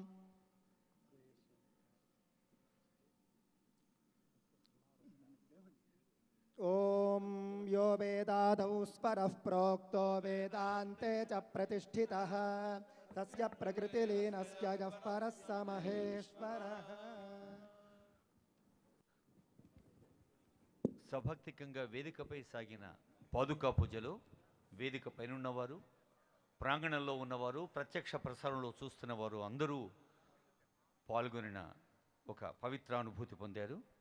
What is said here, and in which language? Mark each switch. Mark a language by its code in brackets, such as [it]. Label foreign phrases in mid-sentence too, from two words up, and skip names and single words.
[sa] ओम यो वेदादौ स्वरः प्रोक्तो वेदान्ते च प्रतिष्ठितः तस्य प्रकृतिलीनस्य यः परः स महेश्वरः। [te] సభక్తికంగా వేదికపై సాగిన పాదుకా పూజలో వేదిక పైనున్నవారు, ప్రాంగణంలో ఉన్నవారు, ప్రత్యక్ష ప్రసారంలో చూస్తున్నవారు అందరూ పాల్గొనిన ఒక పవిత్రానుభూతి పొందారు.